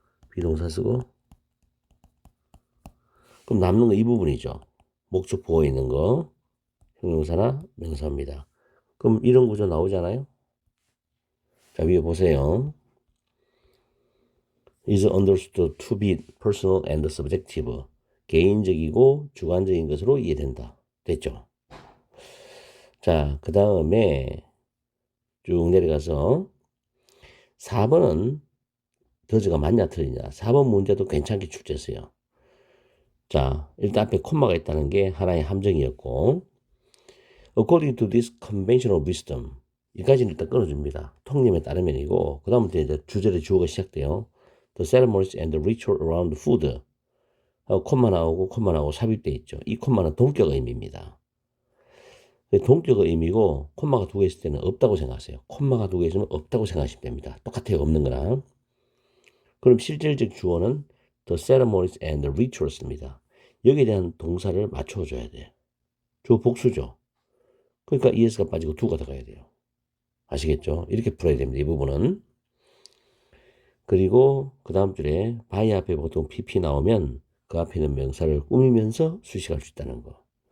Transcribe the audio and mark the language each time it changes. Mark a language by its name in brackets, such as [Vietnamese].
[Korean] 비동사 쓰고 그럼 남는 거 이 부분이죠. 목적 보호 있는 거 형용사나 명사입니다. 그럼 이런 구조 나오잖아요. 자 위에 보세요. [English] is understood to be personal and subjective. [Korean] 개인적이고 주관적인 것으로 이해된다. 됐죠? 자, 그 다음에 쭉 내려가서 4번은 더즈가 맞냐 틀리냐. 4번 문제도 괜찮게 출제했어요. 자, 일단 앞에 콤마가 있다는 게 하나의 함정이었고 [English] according to this conventional wisdom [Korean] 여기까지는 일단 끊어줍니다. 통념에 따르면이고 그 다음부터 이제 주절의 주어가 시작돼요. [English] The ceremonies and the ritual around food [Korean] 콤마 나오고 삽입되어 있죠. 이 콤마는 동격 의미입니다. 동격 의미고 콤마가 두 개 있을 때는 없다고 생각하세요. 콤마가 두 개 있으면 없다고 생각하시면 됩니다. 똑같아요. 없는 거랑. 그럼 실질적 주어는 [English] the ceremonies and the rituals [Korean] 입니다. 여기에 대한 동사를 맞춰줘야 돼요. 주어 복수죠. 그러니까 es가 빠지고 do가 들어가야 돼요. 아시겠죠? 이렇게 풀어야 됩니다. 이 부분은. 그리고 그 다음 줄에 by 앞에 보통 pp 나오면 그 앞에 있는 명사를 꾸미면서 수식할 수 있다는 거.